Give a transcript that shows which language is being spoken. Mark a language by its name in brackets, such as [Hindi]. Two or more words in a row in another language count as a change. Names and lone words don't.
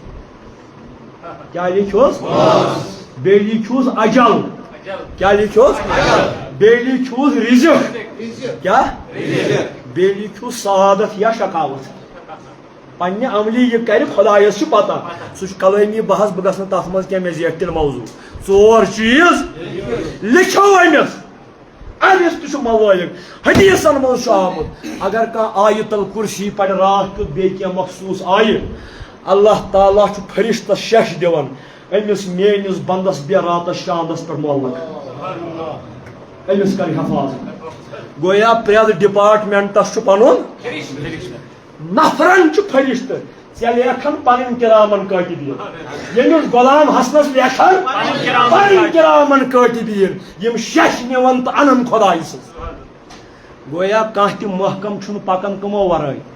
[Kashmiri] کیٛاہ لیکھِہوس بیٚیہِ لیکھِہوس اجل کیٛاہ لیکھِہوس بیٚیہِ لیکھِہوس رِزق کیٛاہ بیٚیہِ لیکھِہوس سعادت یا شقاوت پننہِ عملی یہِ کرِ خۄدایس چھُ پتہ سُہ چھُ کلٲمی بحث بہٕ گژھٕ نہٕ تتھ منٛز کینٛہہ مےٚ زیٹھِ تیٚلہِ موضوٗع 4 چیٖز لیکھِو أمِس أمِس تہِ چھُ ملٲیِق حدیثن منٛز چھُ آمُت اگر کانٛہہ آیت الکُرسی پرِ راتھ کیُتھ بیٚیہِ کینٛہہ مخصوٗص آیہِ اللہ تعالیٰ چھُ فرشتس 6 دِوان أمِس میٲنِس بنٛدس بیٚیہِ راتس شاندس پٮ۪ٹھ مولک أمِس کر حفاظت گویا پرٛٮ۪تھ ڈپارٹمنٹس چھُ پنُن نفرن چھُ فرشتہٕ ژےٚ لیکھن پنٕنۍ [Arabic] کِرامن کٲتِبیٖن [Kashmiri] ییٚمِس غلام حسنس لیکھن پنٕنۍ [Arabic] کِرامن کٲتِبیٖن [Kashmiri] یِم 6 نِوان تہٕ انن خۄداے سٕنٛز گویا کانٛہہ تہِ محکم چھُنہٕ پکان کٕمو ورٲے